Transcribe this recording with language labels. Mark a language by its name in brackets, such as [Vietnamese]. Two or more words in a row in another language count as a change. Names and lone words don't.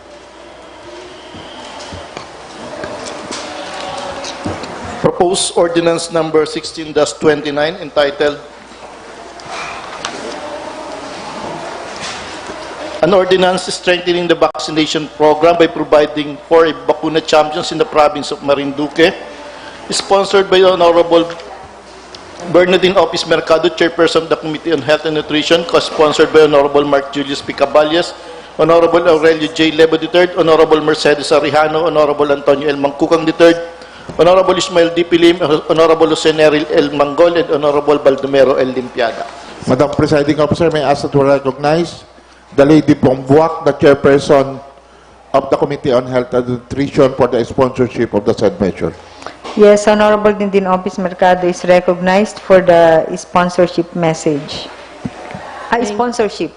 [English] Proposed ordinance number 16-29 entitled An Ordinance Strengthening the Vaccination Program by Providing for Bakuna Champions in the Province of Marinduque, sponsored by Honorable Bernadine Opis Mercado, Chairperson of the Committee on Health and Nutrition, co-sponsored by Honorable Mark Julius P. Caballes, Honorable Aurelio J. Lebo III, Honorable Mercedes Arrijano, Honorable Antonio L. Mangkukang III, Honorable Ismael D. Pilim, Honorable Jose Neril L. Mangol, and Honorable Baldomero L. Limpiada. Madam Presiding Officer, may I ask to recognize the lady from Boac, the Chairperson of the Committee on Health and Nutrition, for the sponsorship of the said measure. Yes, Honorable Dindin Opis Mercado is recognized for the sponsorship message. Sponsorship.